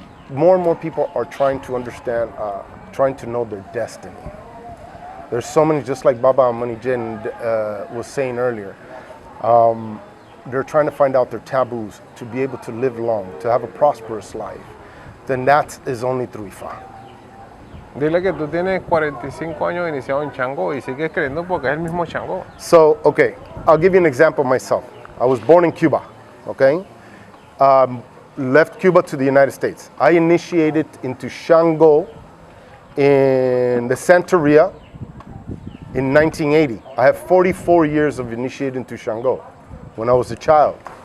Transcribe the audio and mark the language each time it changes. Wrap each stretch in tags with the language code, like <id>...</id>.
<en>More and more people are trying to understand, trying to know their destiny. There's so many, just like Baba Amunijin was saying earlier. They're trying to find out their taboos to be able to live long, to have a prosperous life. Then that is only through Ifá.</en> <es>Dile que tú tienes 45 años iniciado en Changó y sigues creyendo porque es el mismo Changó.</es> <en>So, okay, I'll give you an example of myself. I was born in Cuba, okay? Left Cuba to the United States. I initiated into Shango in the Santeria in 1980. I have 44 years of initiating into Shango when I was a child.</en>